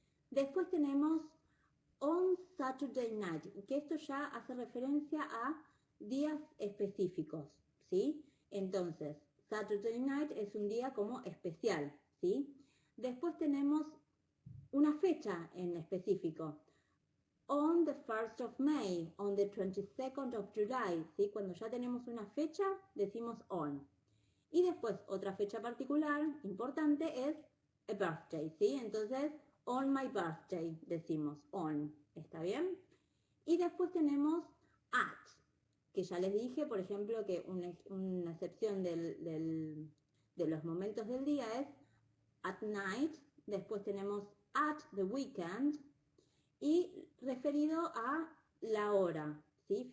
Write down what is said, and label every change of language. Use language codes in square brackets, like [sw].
[es] Después tenemos [en] on Saturday night, [es] que esto ya hace referencia a días específicos, ¿sí? Entonces, [en] Saturday night [es] es un día como especial, ¿sí? Después tenemos una fecha en específico. [en] On the 1st of May, on the 22nd of July, [es] ¿sí? Cuando ya tenemos una fecha, decimos on. Y después, otra fecha particular, importante, es [en] a birthday, [es] ¿sí? Entonces, [en] on my birthday, [es] decimos on, ¿está bien? Y después tenemos at, que ya les dije, por ejemplo, que una excepción de los momentos del día es [en] at night, [es] después tenemos [en] at the weekend, [es] y referido a la hora, ¿sí?